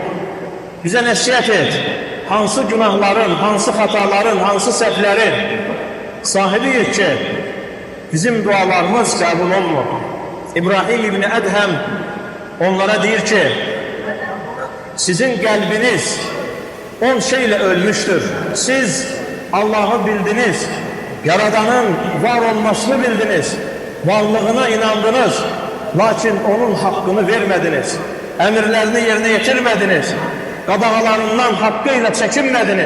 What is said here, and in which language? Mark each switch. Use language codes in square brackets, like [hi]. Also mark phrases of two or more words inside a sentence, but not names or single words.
[az] Bizə nəsihət et, hansı günahların, hansı xataların, hansı səhvlərin sahibiyik ki, bizim dualarımız qəbul olmur? İbrahim İbni Ədhəm onlara deyir ki, sizin qəlbiniz 10 şeylə ölmüştür. [tr] Siz Allah'ı bildiniz, Yaradanın var olmasını bildiniz, varlığına inandınız, lakin onun hakkını vermediniz, emirlerini yerine getirmediniz, qadağalarından hakkıyla çekinmediniz.